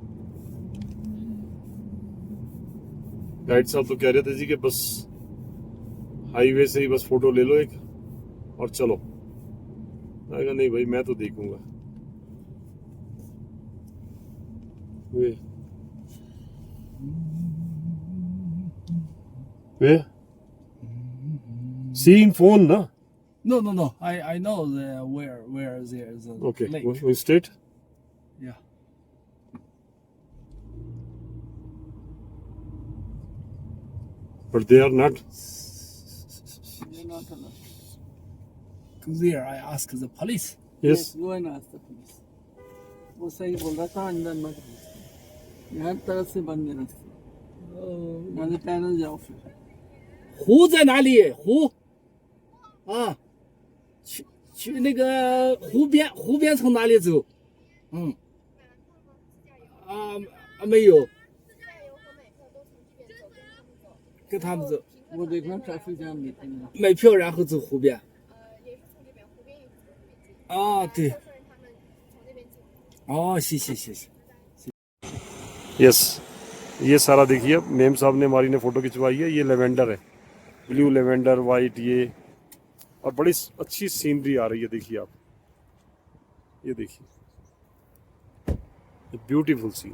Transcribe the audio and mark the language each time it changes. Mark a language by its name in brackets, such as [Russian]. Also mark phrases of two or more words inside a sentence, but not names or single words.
[Hindi] गाइड साहब तो कह रहे थे जी कि बस हाईवे से ही बस फोटो ले लो एक और चलो। मैं कहा नहीं भाई, मैं तो देखूंगा। [English] वे See in phone, na? No. I know where there is a Okay, lake. we straight. Yeah. But they are not. You're not allowed. There, I asked the police. Yes. Go and ask the police. [Hindi] वो सही बोल रहा था, अंदर मत घुस। यहाँ तरफ से बंद है रास्ते। यहाँ से पैदल जाओ फिर। [Chinese] 湖在哪里？湖啊，去那个湖边，湖边从哪里走？没有，跟他们走， [Hindi] वो देखना ट्रैफिक जाम देते हैं। [Chinese] 买票然后走湖边。啊，对。哦，谢谢。 [Hindi] यस, ये सारा देखिए, मेम साहब ने हमारी ने फोटो खिंचवाई है। ये लेवेंडर है, [English] blue lavender white, [Hindi] ये और बड़ी अच्छी सीनरी आ रही है। देखिए आप, ये देखिए [English] beautiful scene.